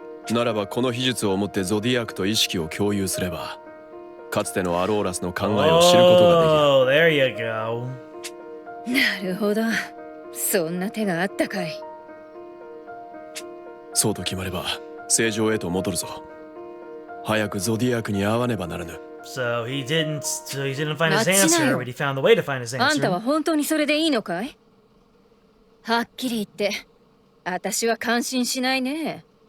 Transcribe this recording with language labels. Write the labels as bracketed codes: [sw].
[ja] ならばこの秘術をもってゾディアークと意識を共有すればかつてのアローラスの考えを知ることができる。 [en] Oh, there you go. [ja] なるほど。そんな手があったかい。そうと決まれば正常へと戻るぞ。早くゾディアークに会わねばならぬ。 [en] So he didn't find his answer, but he found the way to find his [ja] あんたは [en] answer. [ja] 本当にそれでいいのかい？はっきり言って私は感心しないね。